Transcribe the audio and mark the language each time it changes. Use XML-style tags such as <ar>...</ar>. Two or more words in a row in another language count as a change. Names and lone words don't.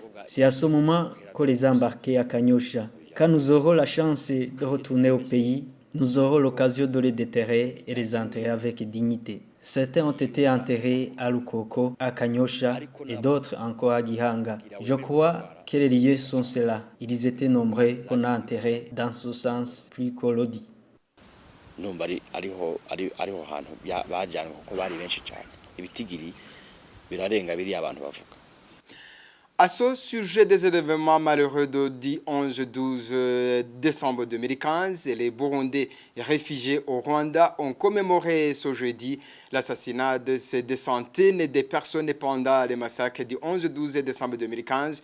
<fr>C'est à ce moment qu'on les a embarqués à Kanyosha. Quand nous aurons la chance de retourner au pays, nous aurons l'occasion de les déterrer et les enterrer avec dignité. Certains ont été enterrés à Lukoko, à Kanyosha et d'autres encore à Gihanga. Je crois que les lieux sont ceux-là. Ils étaient nombreux qu'on a enterrés dans ce sens plus colodi.</fr> <rw>Numva ariho hantu bajyanwe kuko bari benshi cyane ibitigiri birarenga biri abantu bavuga.</rw> <fr>À ce sujet des événements malheureux du 11-12 décembre 2015, les Burundais réfugiés au Rwanda ont commémoré ce jeudi l'assassinat de des centaines de personnes pendant les massacres du 11-12 décembre 2015.</fr>